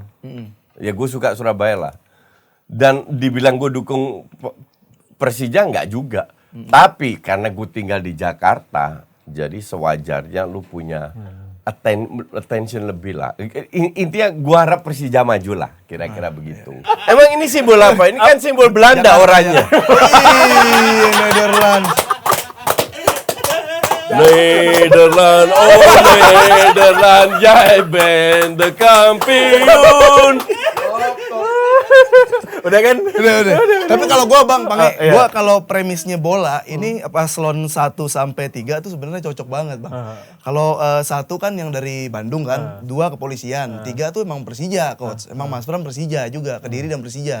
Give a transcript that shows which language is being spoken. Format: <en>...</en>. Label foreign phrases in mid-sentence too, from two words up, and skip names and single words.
<id>Ya gue suka Surabaya lah. Dan dibilang gue dukung Persija nggak juga. Tapi karena gue tinggal di Jakarta, jadi sewajarnya lu punya attention lebih lah. Intinya gue harap Persija maju lah, kira-kira begitu. Emang ini simbol apa? Ini kan simbol Belanda orangnya.</id> <nl>Nederland, Nederland, jij bent de kampioen.</nl> <id>Udah kan? Udah. Tapi kalau gua Bang, gua kalau premisnya bola ini paslon 1 sampai 3 tuh sebenarnya cocok banget, Bang. Kalau 1 kan yang dari Bandung kan, 2 kepolisian, 3 tuh emang Persija, Coach. Emang Mas Pram Persija juga, Kediri dan Persija.</id>